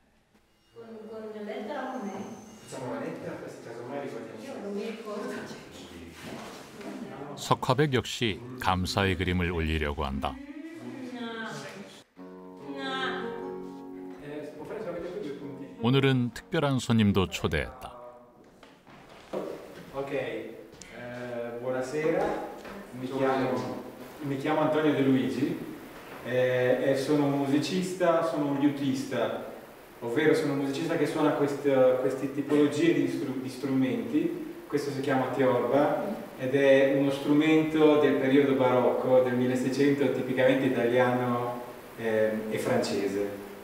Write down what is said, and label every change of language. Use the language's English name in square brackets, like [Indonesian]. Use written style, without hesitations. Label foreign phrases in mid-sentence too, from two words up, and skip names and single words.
[Korean] 석화백 역시 감사의 그림을 올리려고 한다. 오늘은 특별한 손님도 초대했다. [Italian] Buonasera, mi chiamo Antonio De Luigi e sono un musicista, sono un liutista, ovvero sono un musicista che suona queste tipologie di strumenti. Questo si chiama teorba ed è uno strumento del periodo barocco, del 1600, tipicamente italiano e francese.